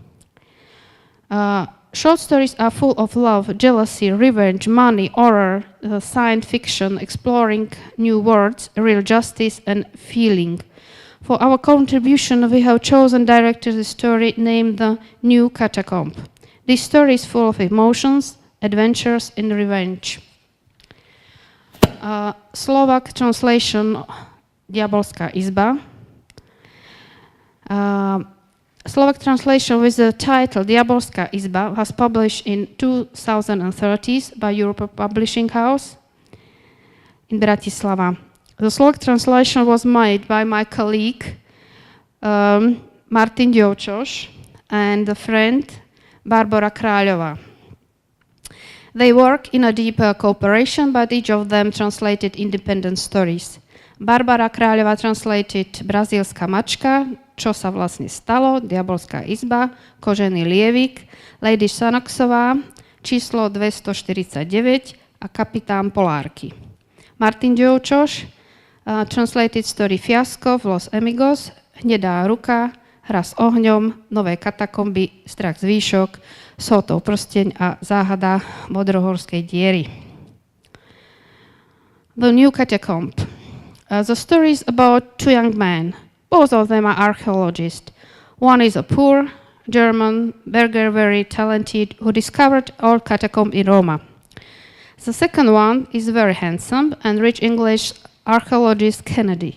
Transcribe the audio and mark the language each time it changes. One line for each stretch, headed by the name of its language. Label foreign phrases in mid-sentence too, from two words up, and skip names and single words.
English: Short stories are full of love, jealousy, revenge, money, horror, science fiction, exploring new worlds, real justice, and feeling. For our contribution, we have chosen directed the story named The New Catacomb. This story is full of emotions, adventures, and revenge. Slovak translation Diabolská izba. Slovak translation with the title Diabolská izba was published in 2013 by Europe Publishing House in Bratislava. The Slovak translation was made by my colleague Martin Diovčoš and a friend Barbara Kráľová. They work in a deeper cooperation, but each of them translated independent stories. Barbara Kráľová translated Brazílska mačka, Čo sa vlastne stalo, Diabolská izba, Kožený lievik, Lady Sanaxová, číslo 249 a Kapitán Polárky. Martin Diovčoš translated story Fiasko v Los Amigos, Hnedá ruka, Hra s ohňom, Nové katakomby, Strach z výšok, Sotov prsteň a Záhada modrohorskej diery. The New Catacomb. The story is about two young men. Both of them are archaeologists. One is a poor German burgher, very talented, who discovered old catacomb in Roma. The second one is very handsome and rich English archaeologist Kennedy.